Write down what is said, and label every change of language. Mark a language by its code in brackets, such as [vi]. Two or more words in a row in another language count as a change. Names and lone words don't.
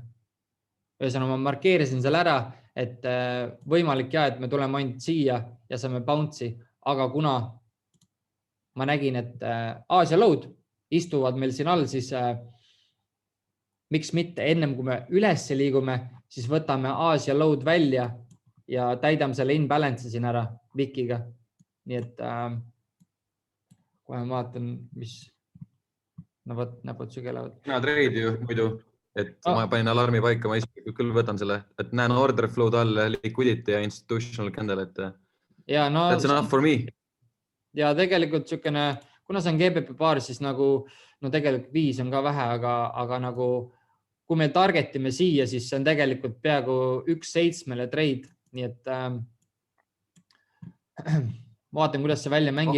[et] Ühesõnaga ma markeerisin selle ära, et võimalik et me tuleme ainult siia ja saame bounce'i, aga kuna ma nägin, et Aasia load istuvad meil siin all, siis miks mitte ennem kui me üles liigume, siis võtame Aasia load välja ja täidame selle inbalance'i siin ära Wikiga. Nii et kohe ma vaatan, mis näpud sügelevad. Mina treidi ju muidu, et ma panin alarmi paika, ma isiklikult küll võtan selle, et näen [en] order flow'd [et] all, liquidity ja [en] institutional candle, [et] et ja, no, [en] that's enough for me. [et] Ja tegelikult sükene, kuna see on GBP paar, siis nagu, no tegelikult 5 on ka vähe, aga nagu, kui me targetime siia, siis see on tegelikult peaaegu 1.7 trade, nii et vaatan, kuidas see välja mängib.